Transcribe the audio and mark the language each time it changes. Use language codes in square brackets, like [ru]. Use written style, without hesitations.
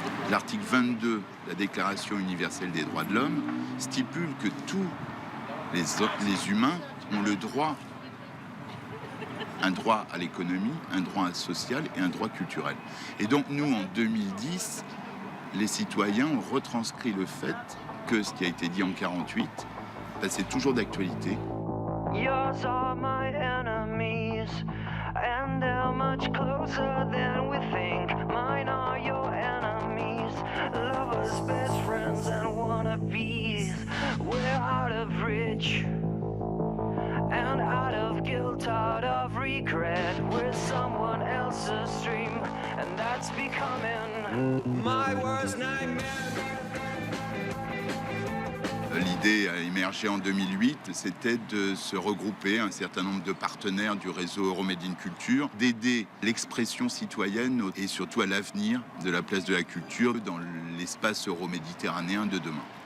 [fr] L'article 22 de la Déclaration universelle des droits de l'homme stipule que tous les humains ont le droit, un droit à l'économie, un droit social et un droit culturel. Et donc nous, en 2010, les citoyens ont retranscrit le fait que ce qui a été dit en 1948, c'est toujours d'actualité. [en] Yours are my enemies, and they're much closer than we think. Mine are your enemies, lovers, best friends, and wannabes. We're out of reach, and out of guilt, out of regret. We're someone else's dream, and that's becoming my worst nightmare. [fr] L'idée a émergé en 2008, c'était de se regrouper un certain nombre de partenaires du réseau Euromedine Culture, d'aider l'expression citoyenne et surtout à l'avenir de la place de la culture dans l'espace euroméditerranéen de demain.